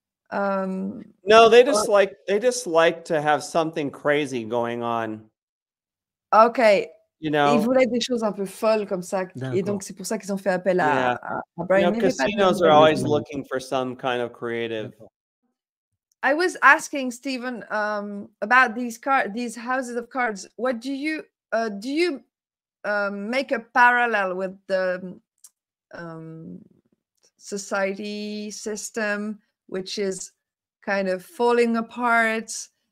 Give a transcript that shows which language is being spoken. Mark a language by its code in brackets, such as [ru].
[en] No, they just like to have something crazy going on. Okay. You know, [fr] ils voulaient des choses un peu folles comme ça, et donc c'est pour ça qu'ils ont fait appel à Bryan. [en] You know, casinos are always looking for some kind of creative. I was asking Steven about these houses of cards. What do you make a parallel with the society system, which is kind of falling apart?